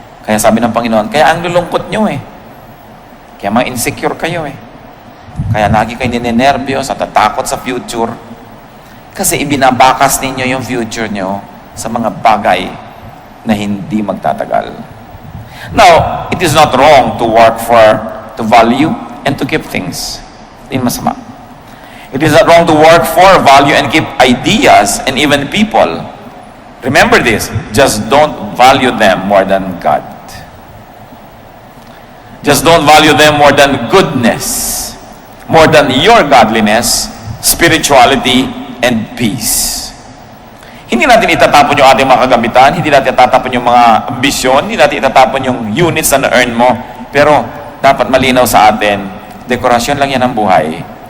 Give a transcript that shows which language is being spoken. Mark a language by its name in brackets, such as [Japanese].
[Filipino] Kaya sabi ng Panginoon, kaya ang lulungkot nyo eh. Kaya mga insecure kayo eh. Kaya lagi kayo ninenervyos at tatakot sa future. Kasi ibinabakas ninyo yung future nyo sa mga bagay na hindi magtatagal. [English] Now, it is not wrong to work to value, and to keep things. [Filipino] Hindi masama. [English] It is not wrong to work for, value, and keep ideas and even people. Remember this, just don't value them more than God. Just don't value them more than goodness, more than your godliness, spirituality, and peace. [Filipino] Hindi natin itatapon yung ating mga kagamitan, hindi natin itatapon yung mga ambisyon, hindi natin itatapon yung units na na-earn mo, pero dapat malinaw sa atin, dekorasyon lang yan ang buhay.